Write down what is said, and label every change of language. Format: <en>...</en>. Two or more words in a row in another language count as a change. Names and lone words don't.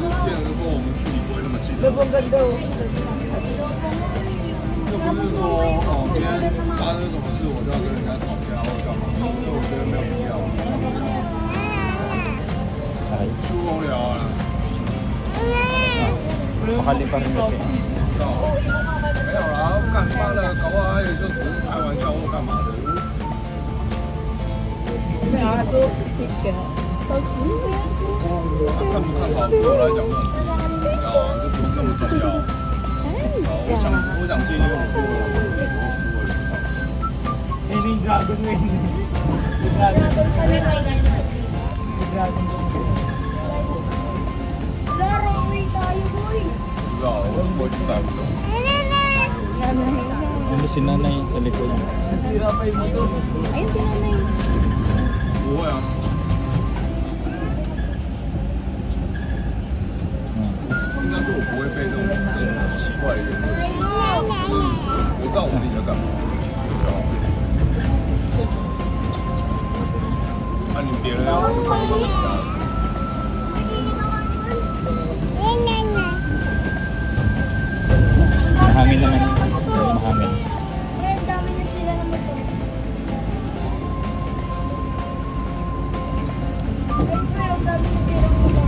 <tl>Labang ganda, oh.</tl> <zh>又不是说哦，今天发生什么事我就要跟人家吵架或干嘛，所以我觉得没有必要， Ay, 不无聊啊。</zh> <tl>makali pa rin kasi.</tl> <zh>没有啦，干妈的，搞不好他也就只是开玩笑或干嘛的。</zh> <tl>May aso. Tika.</tl> <zh>看不看好对我来讲都很重要啊，这不是那么重要。我想建议我做的，我是为了知道。</zh> <tl>Eh, may dragon na yun. May dragon. May dragon.</tl> <zh>不知道，我是不会去在乎的。</zh> <tl>Ano si nanay sa likod? Nasira pa yung motor. Ayun si nanay.</tl> <zh>不会啊， 应该说我不会被这种奇怪的言论，就是我知道我自己在干嘛，就好。那你别人要是放松一下。</zh> <tl>Mahangin naman. Mahangin. Ang dami na sila ng motor. Ayun pa, ang dami na sila ng motor.</tl>